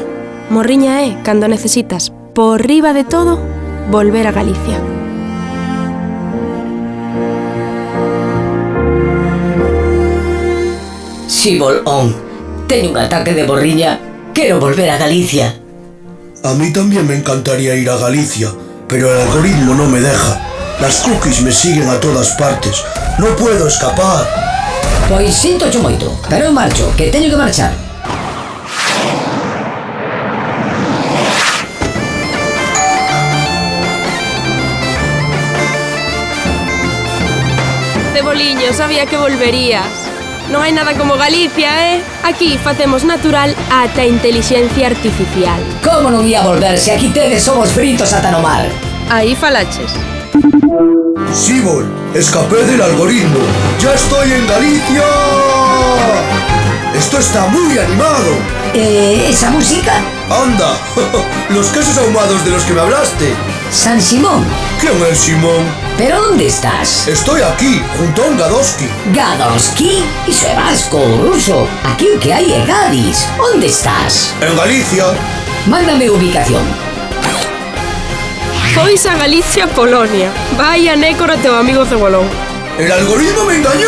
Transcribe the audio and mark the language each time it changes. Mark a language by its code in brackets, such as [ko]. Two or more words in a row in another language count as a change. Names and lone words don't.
[gl] Morriña é cando necesitas, por riba de todo, volver a Galicia. Si, bolón, teño un ataque de morriña. Quero volver a Galicia. [es] A mí también me encantaría ir a Galicia, pero el algoritmo no me deja. Las cookies me siguen a todas partes. No puedo escapar. [gl] Pois sintocho moito, pero eu marcho, que teño que marchar. Ceboliño, sabía que volverías. Non hai nada como Galicia, Aquí facemos natural ata a intelixencia artificial. Como non ia volver se aquí tedes somos fritos ata no mar? Aí falaches. [es] Sibol, escapé del algoritmo. ¡Ya estoy en Galicia! Esto está muy animado. ¿Esa música? ¡Anda! Los quesos ahumados de los que me hablaste. San Simón. ¿Quién es Simón? ¿Pero dónde estás? Estoy aquí, junto a un Gadoski. [gl] ¿Gadoski? Iso é vasco, ruso. Aquí o que hai é Gadis. Onde estás? En Galicia. Mándame ubicación. Pois a Galicia, Polonia. Vai a nécora teu amigo Cebolón. [es] ¡El algoritmo me engañó!